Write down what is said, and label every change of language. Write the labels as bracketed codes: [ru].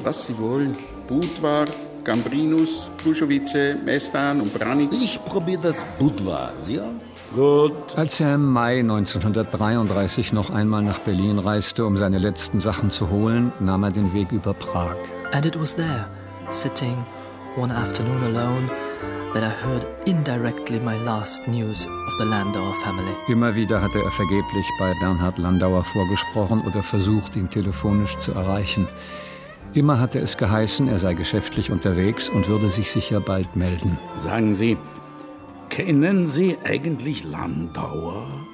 [de] Was Sie wollen. Budvar, Gambrinus, Pluschowice, Mestan und Branik. Ich probiere das Budvar. Sie auch? Gut. Als er im Mai 1933 noch einmal nach Berlin reiste, um seine letzten Sachen zu holen, nahm er den Weg über Prag. [en] And it was there, sitting one afternoon alone, that I heard indirectly my last news of the Landauer family. [de] Immer wieder hatte er vergeblich bei Bernhard Landauer vorgesprochen oder versucht, ihn telefonisch zu erreichen. Immer hatte es geheißen, er sei geschäftlich unterwegs und würde sich sicher bald melden. Sagen Sie, kennen Sie eigentlich Landauer?